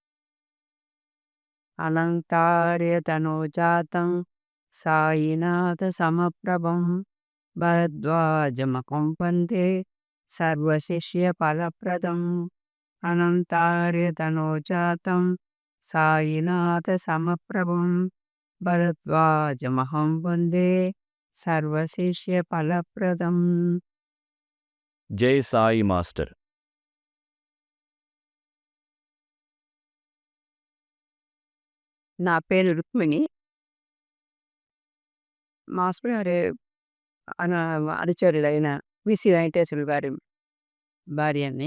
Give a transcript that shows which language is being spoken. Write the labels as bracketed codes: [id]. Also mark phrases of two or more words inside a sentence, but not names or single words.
[sa] अलंकार्य तनोजातं साईनाथ समप्रभं भरद्वाज मकं वन्दे सर्वशिष्य फलप्रदम् अनन्तार्य तनोजातं साईनाथ समप्रभं भरद्वाजमहं वन्दे सर्वशिष्य फलप्रदम्। [te] జై సాయి మాస్టర్. నా పేరు రుక్మిణి. మాస్టర్ గారు అనుచరులైన విసి వెంకటేశ్వరులు గారి భార్యని.